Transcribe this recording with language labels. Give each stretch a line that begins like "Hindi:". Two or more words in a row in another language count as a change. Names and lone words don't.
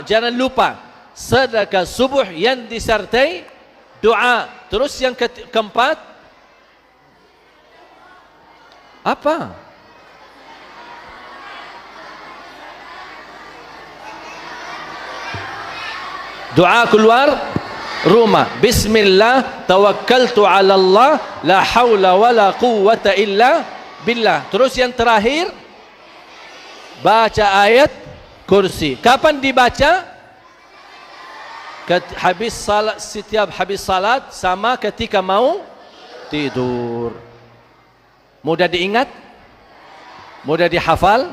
Indonesian: Jangan lupa, sedekah subuh yang disertai doa. Terus yang keempat, apa? Doa keluar rumah.
Arabic: بسم الله، توكلت على الله، لا حول ولا قوة إلا بالله.
Indonesian: Terus yang terakhir, baca ayat kursi. Kapan dibaca? Habis salat, setiap habis salat sama ketika mau tidur. Mudah diingat? Mudah dihafal?